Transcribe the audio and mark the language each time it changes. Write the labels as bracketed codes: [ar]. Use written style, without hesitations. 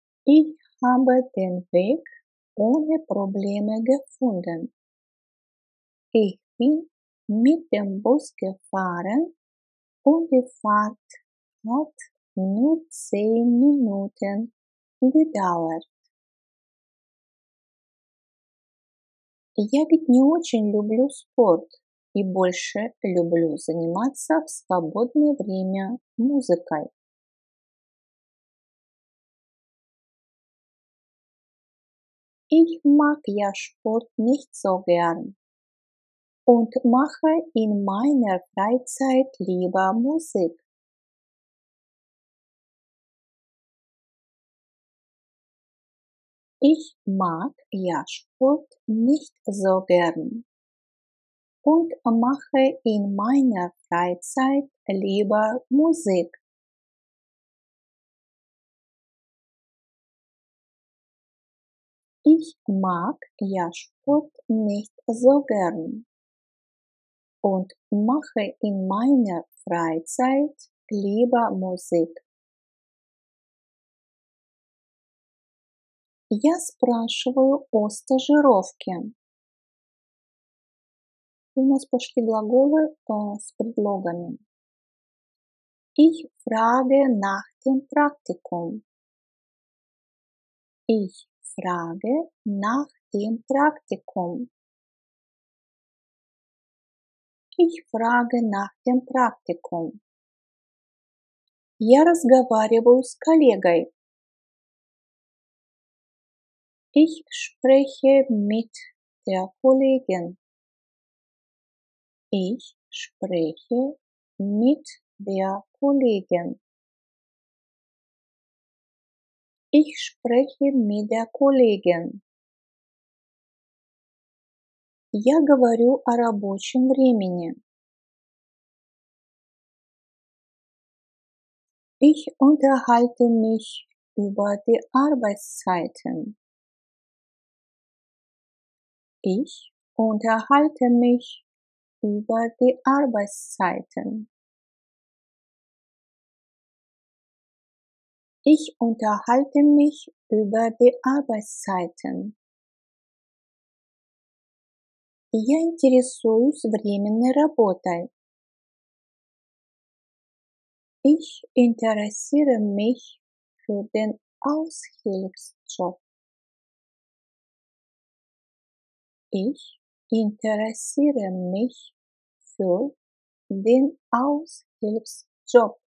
[de] Ich habe den Weg ohne Probleme gefunden. Ich bin mit dem Bus gefahren und die Fahrt hat nur 10 Minuten gedauert. [ru] Я ведь не очень люблю спорт и больше люблю заниматься в свободное время музыкой. [de] Ich mag ja Sport nicht so gern und mache in meiner Freizeit lieber Musik. Ich mag ja Sport nicht so gern und mache in meiner Freizeit lieber Musik. Ich mag ja Sport nicht so gern und mache in meiner Freizeit lieber Musik. [ru] Я спрашиваю о стажировке. У нас пошли глаголы с предлогами. [de] Ich frage nach dem Praktikum. Ich frage nach dem Praktikum. Ich frage nach dem Praktikum. [ru] Я разговариваю с коллегой. [de] Ich spreche mit der Kollegin. Ich spreche mit der Kollegin. Ich spreche mit der Kollegin. [ru] Я говорю о рабочем времени. [de] Ich unterhalte mich über die Arbeitszeiten. Ich unterhalte mich über die Arbeitszeiten. Ich unterhalte mich über die Arbeitszeiten. [ru] Я интересуюсь временной работой. [de] Ich interessiere mich für den Aushilfsjob. Ich interessiere mich für den Aushilfsjob.